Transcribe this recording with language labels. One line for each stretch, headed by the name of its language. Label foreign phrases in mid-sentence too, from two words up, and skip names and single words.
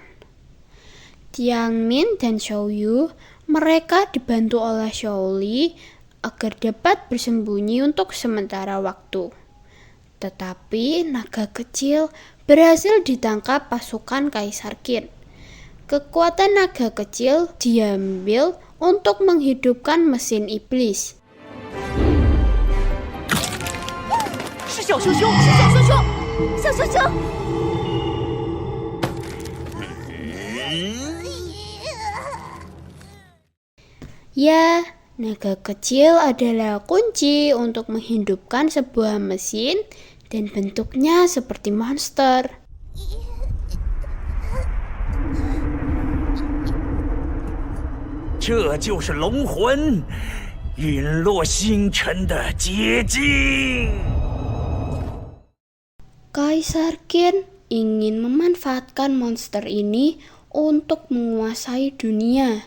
Indonesian: Tianmin dan Xiaoyu, mereka dibantu oleh Xiaoli agar dapat bersembunyi untuk sementara waktu. Tetapi naga kecil berhasil ditangkap pasukan Kaisar Qin. Kekuatan naga kecil diambil untuk menghidupkan mesin iblis.
Chinese: 是小熊熊，是小熊熊，小熊熊。
Indonesian: Ya, naga kecil adalah kunci untuk menghidupkan sebuah mesin dan bentuknya seperti monster.
Chinese: Ini 就是龙魂陨落星辰的结晶。
Indonesian: Kaisar Qin ingin memanfaatkan monster ini untuk menguasai dunia.